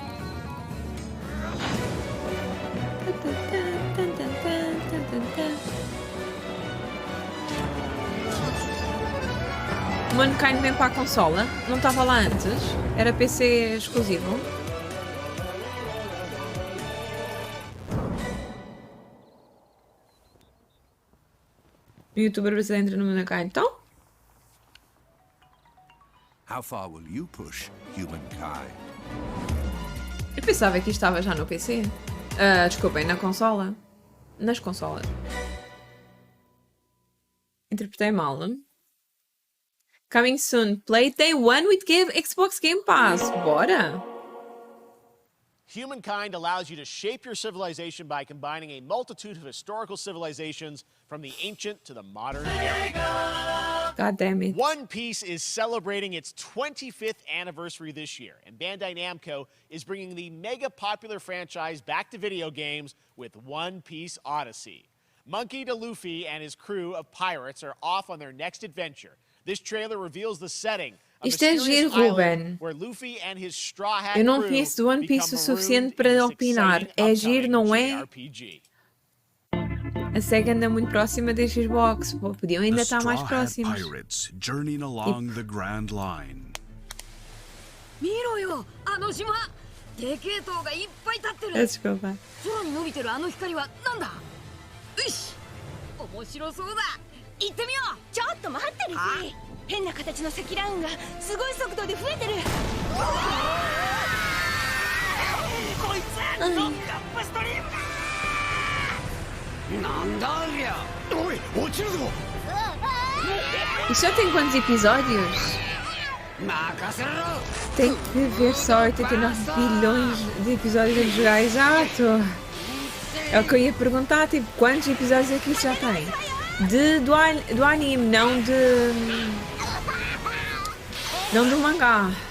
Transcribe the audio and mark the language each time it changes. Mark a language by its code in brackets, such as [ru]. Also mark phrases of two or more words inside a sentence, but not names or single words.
[pt] O Mankind vem para a consola? Não estava lá antes? Era PC exclusivo? O youtuber brasileiro entra no Mankind, então? [en] How far will you push humankind? [pt] Eu pensava que estava já no PC. Desculpem, na consola. Nas consolas. Interpretei mal. [en] Coming soon. Play Day 1 with Xbox Game Pass. [pt] Bora! [en] Humankind allows you to shape your civilization by combining a multitude of historical civilizations from the ancient to the modern era. God damn it. One Piece is celebrating its 25th anniversary this year, and Bandai Namco is bringing the mega popular franchise back to video games with One Piece Odyssey. Monkey D. Luffy and his crew of pirates are off on their next adventure. This trailer reveals the setting. [pt] Isto é giro, Ruben. Eu não conheço do One Piece o suficiente para opinar. É giro, não é? A SEGA anda muito próxima da Xbox. Podiam ainda estar mais próximos. Desculpa. [ja] 変な形の積乱雲がすごい速度で増えてる。こいつノックアップストリームだ。なんだありゃ。おい、落ちるぞ。 [pt] E só tem quantos episódios? Tem que ver só 89 bilhões de episódios a jogar, exato. É o que eu ia perguntar, tipo, quantos episódios é que isso já tem? Do anime, não do mangá.